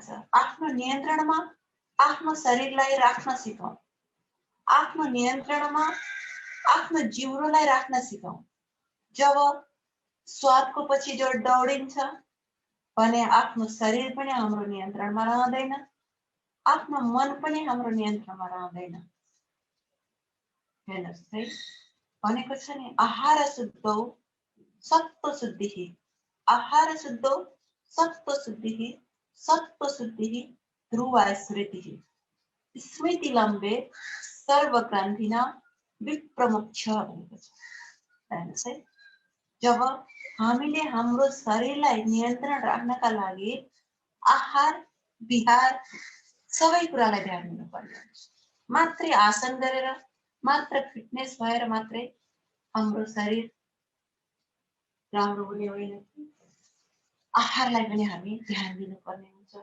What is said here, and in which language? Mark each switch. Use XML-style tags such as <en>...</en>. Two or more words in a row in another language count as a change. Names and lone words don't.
<ne>आफ्नो नियन्त्रणमा आफ्नो शरीरलाई राख्न सिकौँ, आफ्नो नियन्त्रणमा आफ्नो जिउरोलाई राख्न सिकौँ। जब स्वादको पछि जो दौडिन्छ भने आफ्नो शरीर पनि हाम्रो नियन्त्रणमा रहँदैन, आफ्नो मन पनि हाम्रो नियन्त्रणमा रहँदैन। हेर्नुहोस् है, भनेको छ नि,</ne> <sa>आहार शुद्धौ सत्त्व शुद्धिः, आहार शुद्धौ सत्त्व शुद्धिः, सत्त्व शुद्धिः ध्रुवा स्मृतिः, स्मृति लम्बे सर्वग्रन्थिना विप्रमुख्य</sa> <ne>भनेको छ। हेर्नुहोस् है, जब हामीले हाम्रो शरीरलाई नियन्त्रण राख्नका लागि आहार विहार सबै कुरालाई ध्यान दिनुपर्ने हुन्छ। मात्रै आसन गरेर मात्र फिटनेस भएर मात्रै हाम्रो शरीर राम्रो हुने होइन, आहारलाई पनि हामी ध्यान दिनुपर्ने हुन्छ।</ne>